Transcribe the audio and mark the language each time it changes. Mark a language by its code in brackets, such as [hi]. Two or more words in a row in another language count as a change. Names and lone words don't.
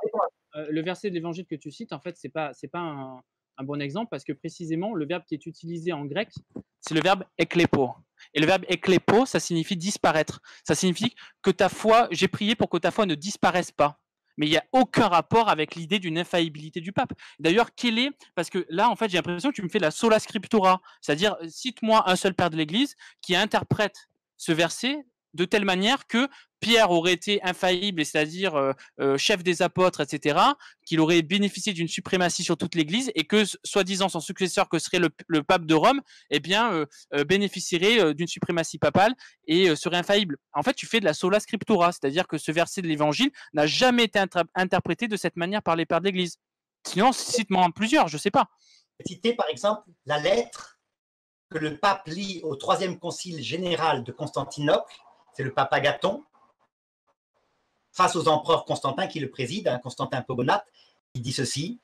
[fr] Le verset de l'Évangile que tu cites, en fait, c'est pas un bon exemple parce que précisément, le verbe qui est utilisé en grec, c'est le verbe eklepo. Et le verbe eklepo, ça signifie disparaître. Ça signifie que ta foi, j'ai prié pour que ta foi ne disparaisse pas. Mais il n'y a aucun rapport avec l'idée d'une infaillibilité du pape. D'ailleurs, parce que là, en fait, j'ai l'impression que tu me fais la [la] sola scriptura, [fr] c'est-à-dire, cite-moi un seul père de l'Église qui interprète ce verset de telle manière que Pierre aurait été infaillible, c'est-à-dire chef des apôtres, etc., qu'il aurait bénéficié d'une suprématie sur toute l'Église et que, soi-disant, son successeur, que serait le pape de Rome, eh bien, bénéficierait d'une suprématie papale et serait infaillible. En fait, tu fais de la [la] sola scriptura, [fr] c'est-à-dire que ce verset de l'Évangile n'a jamais été interprété de cette manière par les pères de l'Église. Sinon, cite-moi en plusieurs, je ne sais pas. Citer, par exemple, la lettre que le pape lit au troisième concile général de Constantinople, c'est le pape Agathon, face aux empereurs Constantin qui le préside, hein, Constantin Pogonate, il dit ceci.